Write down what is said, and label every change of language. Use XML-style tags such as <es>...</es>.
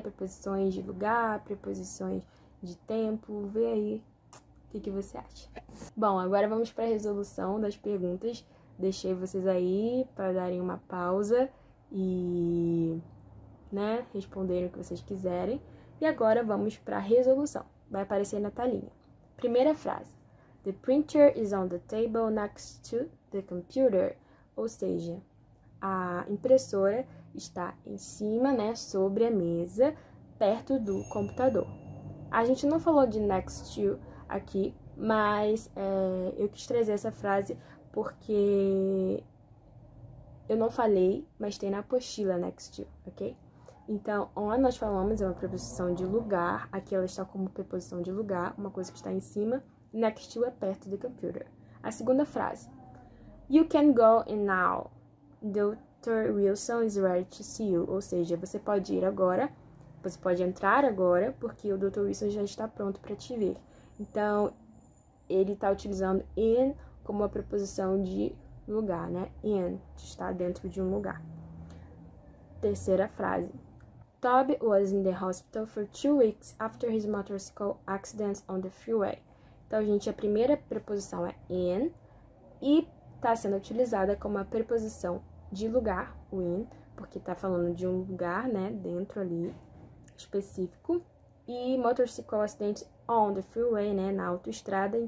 <pt>Preposições de lugar, preposições de tempo, vê aí o que você acha. Bom, agora vamos para a resolução das perguntas. Deixei vocês aí para darem uma pausa e, responderem o que vocês quiserem. E agora vamos para a resolução. Vai aparecer na telinha. Primeira frase.</pt> <en>The printer is on the table next to the computer.</en> <pt>Ou seja, a impressora está em cima, sobre a mesa, perto do computador. A gente não falou de next to aqui, mas eu quis trazer essa frase porque eu não falei, mas tem na apostila next to, ok? Então, on nós falamos é uma preposição de lugar, aqui ela está como preposição de lugar, uma coisa que está em cima, next to é perto do computer. A segunda frase,</pt> <en>you can go in now, Dr. Wilson is ready to see you,</en> <pt>ou seja, você pode ir agora, você pode entrar agora, porque o Dr. Wilson já está pronto para te ver. Então, ele está utilizando in como uma preposição de lugar, In, está dentro de um lugar. Terceira frase.</pt> <en>Toby was in the hospital for 2 weeks after his motorcycle accident on the freeway.</en> <pt>Então, gente, a primeira preposição é in e está sendo utilizada como uma preposição de lugar, o in, porque está falando de um lugar, dentro ali, específico.</pt> <en>E motorcycle accident on the freeway,</en> <pt>na autoestrada.</pt>